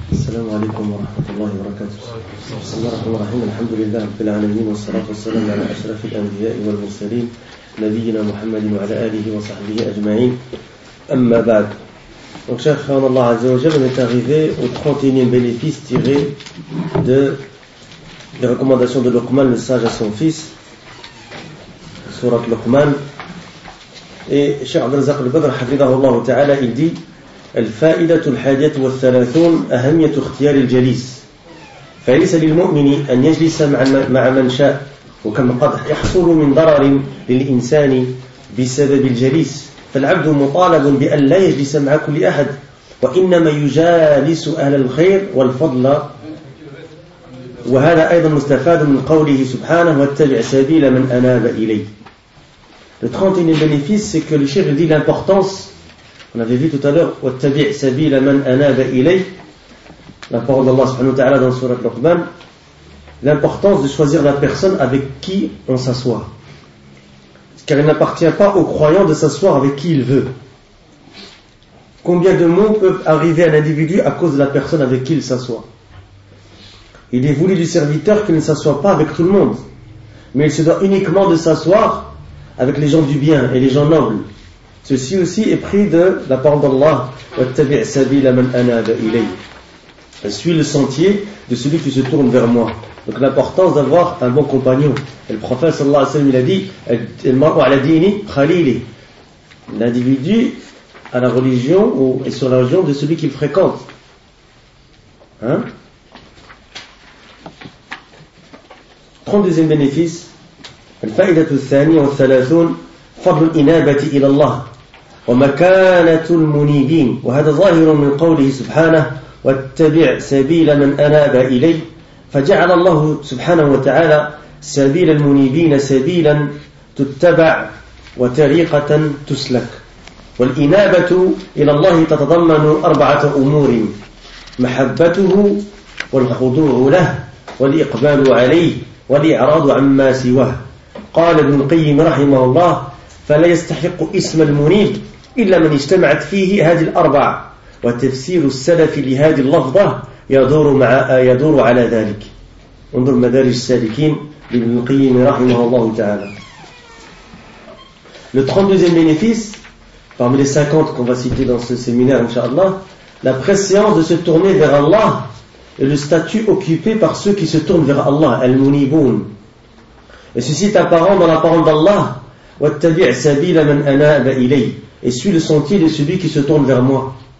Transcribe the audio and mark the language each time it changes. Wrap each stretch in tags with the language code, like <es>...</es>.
<ar>السلام عليكم ورحمة الله وبركاته. بسم الله الرحمن الرحيم. الحمد لله رب العالمين والصلاة والسلام على أشرف الأنبياء والمرسلين نبينا محمد وعلى آله وصحبه أجمعين. أما بعد.</ar> <fr>Donc, cher frère, Allah Azza wa Jal, on est arrivé au 31e bénéfice tiré de la recommandation de Luqman, le sage, à son fils, Surat Luqman. Et cher Abdel Zakr al-Badr, hafidhahu Allah ta'ala, il dit:</fr> <ar>الفائدة الحادية والثلاثون أهمية اختيار الجليس فليس للمؤمن أن يجلس مع من شاء وكم قد يحصل من ضرر للإنسان بسبب الجليس فالعبد مطالب بأن لا يجلس مع كل أحد وإنما يجالس أهل الخير والفضل وهذا أيضا مستفاد من قوله سبحانه واتبع سبيل من أناب إلي.</ar> <fr>Le 31 bénéfice, c'est que le cheikh dit l'importance. On avait vu tout à l'heure,</fr> <ar>وَاتَّبِعْ سَبِيلَ مَنْ أَنَابَ إِلَيْهِ,</ar> <fr>la parole d'Allah subhanahu wa ta'ala dans surat Luqman, l'importance de choisir la personne avec qui on s'assoit. Car il n'appartient pas au croyant de s'asseoir avec qui il veut. Combien de maux peuvent arriver à un individu à cause de la personne avec qui il s'assoit? Il est voulu du serviteur qu'il ne s'assoit pas avec tout le monde, mais il se doit uniquement de s'asseoir avec les gens du bien et les gens nobles. Ceci aussi est pris de la parole d'Allah,</fr> <ar>وَاتَّبِعْ سَبِيلَ مَنْ أَنَابَ إِلَيْهِ,</ar> <fr>suis le sentier de celui qui se tourne vers moi. Donc l'importance d'avoir un bon compagnon. Et le prophète sallallahu alayhi wa sallam, il a dit</fr> <ar>الْمَرْءُ عَلَى دِينِ خَلِيلِ,</ar> <fr>l'individu à la religion ou est sur la religion de celui qu'il fréquente. Hein? 32e bénéfice,</fr> <ar>الْفَائِدَةُ الثَّانِيَ وَالثَّلَاثُونَ فضل الإنابة إلى الله ومكانة المنيبين وهذا ظاهر من قوله سبحانه واتبع سبيل من أناب إلي فجعل الله سبحانه وتعالى سبيل المنيبين سبيلا تتبع وطريقة تسلك والإنابة إلى الله تتضمن أربعة أمور محبته والخضوع له والإقبال عليه والإعراض عما سواه قال ابن القيم رحمه الله فلا يستحق اسم المنيب إلا من اجتمعت فيه هذه الأربعة وتفسير السلف لهذه اللفظة يدور على ذلك. انظر مدارج السالكين لابن القيم رحمه الله تعالى.</ar> <fr>Le 32e bénéfice, parmi les 50 qu'on va citer dans ce séminaire, inshallah, la préscience de se tourner vers Allah et le statut occupé par ceux qui se tournent vers Allah, al-muniboun. Et ceci est apparent dans la parole d'Allah,</fr> <ar>وَاتَّبِعْ سَبِيلَ مَنْ أَنَابَ إِلَيْهِ,</ar> <fr>et suis le sentier de celui qui se tourne vers moi.</fr>